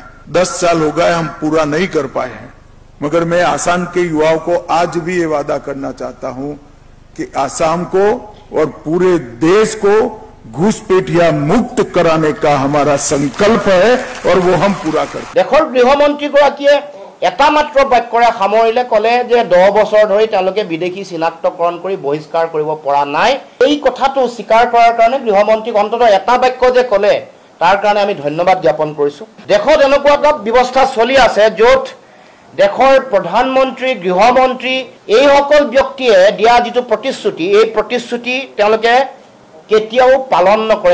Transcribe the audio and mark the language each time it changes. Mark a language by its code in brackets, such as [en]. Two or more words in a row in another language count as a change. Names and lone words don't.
[hi] 10 साल हो गए, हम पूरा नहीं कर पाए हैं, मगर मैं असम के युवाओं को आज भी ये वादा करना चाहता हूं कि असम को और पूरे देश को घुसपैठिया मुक्त कराने का हमारा संकल्प है और वो हम पूरा करें। [as] দেশৰ গৃহমন্ত্ৰী এটা মাত্ৰ বাক্যৰে সামৰিলে কলে যে 10 বছৰ ধৰি তেওঁলোকে বিদেশী চিনাক্তকৰণ কৰি বহিষ্কাৰ কৰিব পৰা নাই। এই কথাটো স্বীকাৰ কৰাৰ কাৰণে গৃহমন্ত্ৰীক অন্তত এটা বাক্য যে কলে তাৰ কাৰণে আমি ধন্যবাদ জ্ঞাপন কৰিছো। দেশত এনেকুৱা এটা ব্যৱস্থা চলি আছে য'ত দেশৰ প্ৰধানমন্ত্ৰী গৃহমন্ত্ৰী এই সকল ব্যক্তিয়ে দিয়া যিটো প্ৰতিশ্ৰুতি এই প্ৰতিশ্ৰুতি তেওঁলোকে কেতিয়াও পালন নকৰে।